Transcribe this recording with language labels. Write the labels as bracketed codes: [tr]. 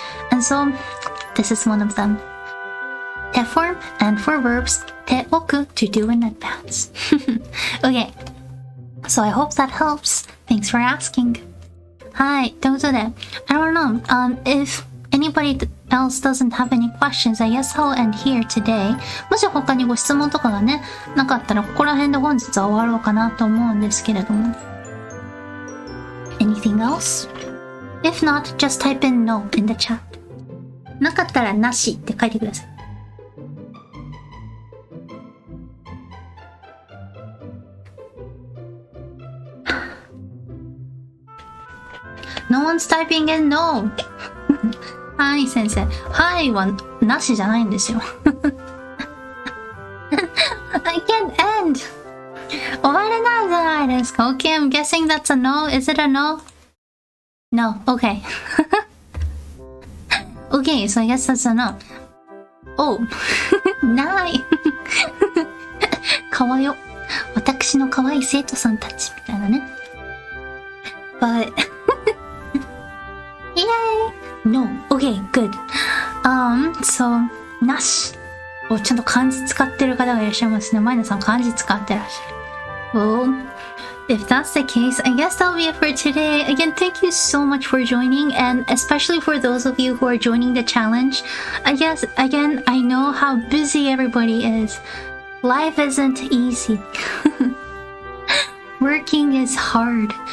[en] And so this is one of them. Te form, and for verbs, te oku, to do in advance. Okay, so I hope that helps. Thanks for asking. [ja] はい、ということで、 [en] I don't know, if anybody else doesn't have any questions, I guess I'll end here today. [ja] もし他にご質問とかがね、なかったらここら辺で本日は終わろうかなと思うんですけれども。 [en] Anything else? If not, just type in no in the chat. [ja] なかったらなしって書いてください。 [en] No one's typing in no. [ja] はい、先生。はいはなしじゃないんですよ。 [en] I can't end. [ja] 終われないじゃないですか。 [en] Okay, I'm guessing that's a no. Is it a no? No. Okay. Okay, so I guess that's a no. [ja] Oh. ない。かわよ。私の可愛い生徒さんたちみたいなね。 [en] But Yay! No. Okay, good. So, なし。 [ja] お、ちゃんと漢字使ってる方がいらっしゃいますね。マイナさん漢字使ってらっしゃる。 [en] Well, if that's the case, I guess that'll be it for today. Again, thank you so much for joining, and especially for those of you who are joining the challenge. I guess, again, I know how busy everybody is. Life isn't easy. Working is hard.